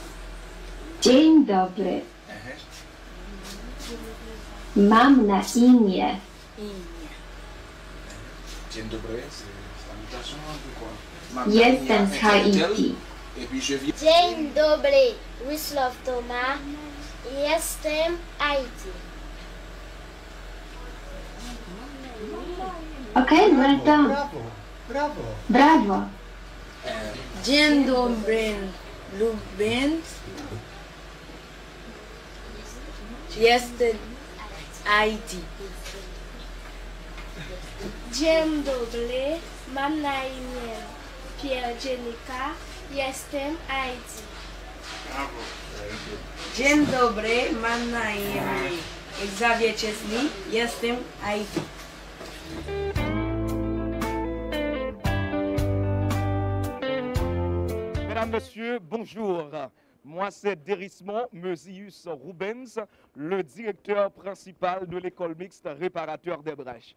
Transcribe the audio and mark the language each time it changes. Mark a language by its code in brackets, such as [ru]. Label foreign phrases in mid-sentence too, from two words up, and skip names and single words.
[pl] Dzień dobry. Mam na imię. Dzień dobry, Jestem z Haiti. Dzień dobry, Wisław Toma. Jestem Haiti. [en] Okay, well done. [pl] Brawo, brawo. Brawo. Dzień dobry, Lublin. Jestem Haiti. Dzień dobry, mam na imię Pierdzielika. Jestem Haiti. Dzień dobry, mam na imię Xavier Chesney. Jestem Haiti. [fr] Mesdames, Messieurs, bonjour. Moi, c'est Dérismond Meusius Rubens, le directeur principal de l'école mixte réparateur des brèches.